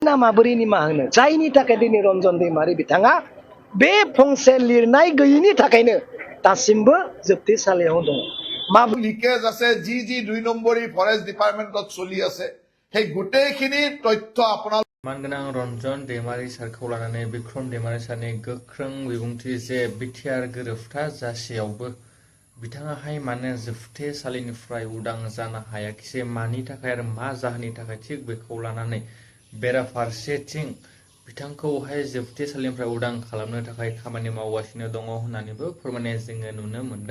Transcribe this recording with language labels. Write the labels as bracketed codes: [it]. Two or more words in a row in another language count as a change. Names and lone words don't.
[brx] ना माबोरै निमाहा होनो जायनि थाखाय दिनै रन्जन दैमारि बिथाङा बे फंसे लिरनाय गैयिनि थाखायनो दासिमबो जोबथेसालियाव दङ। [as] লিকেজ আছে যি 2 নম্বৰী ফৰেষ্ট ডিপাৰ্টমেণ্টত চলি আছে সেই গোটেইখিনি তথ্য আপোনাৰ [brx] मानगोनां रन्जन दैमारि सारखौ लानानै बिक्रम दैमारि सारनि गोख्रों बिबुंथि जे बिटिआर गोरोबथा जासेयावबो बिथाङाहाय मानो जोबथेसालिनिफ्राय उदां जानो हायाखिसै मानि थाखाय आरो मा जाहोननि थाखाय थिग बेखौ लानानै बेराफारसेथिं बिथांखौहाय जोबथेसालिनिफ्राय उदां खालामनो थाखाय खामानि मावगासिनो दङ होननानैबो फोरमायनाय जोङो नुनो मोन्दों।